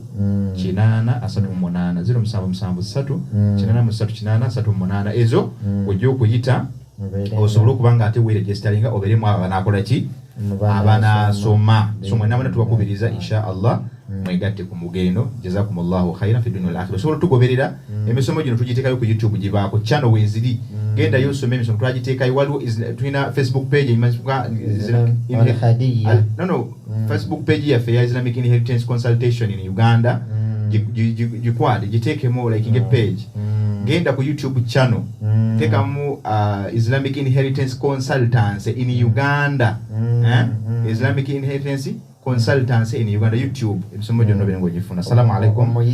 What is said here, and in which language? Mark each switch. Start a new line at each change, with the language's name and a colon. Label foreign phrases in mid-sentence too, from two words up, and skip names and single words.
Ganda: Chinana asatu monana 0773 Chinana musatu Chinana asatu monana ezo ojjo kuyita osobola okubanga ate weregisteringa oberemu abanakola ki abana soma mwena mwena tubakubiriza
Arabic: إن شاء الله
Ganda: mwegatte ku mugendo
Arabic: جزاكم الله خيرا في الدنيا والآخرة
Ganda: osobola tugoberera emisomo gino tugiteekayo ku YouTube gibaako channel weziri genda yosome emisomo twagiteekayo waliwo tulina Facebook page Facebook page ya Islamic Inheritance Consultation in Uganda jikwade jiteekemo like nge page genda ku YouTube channel tekamu Islamic Inheritance Consultants in Uganda Islamic Inheritance Consultants in Uganda YouTube ebisomo byonna birengo gifuna
Arabic: السلام عليكم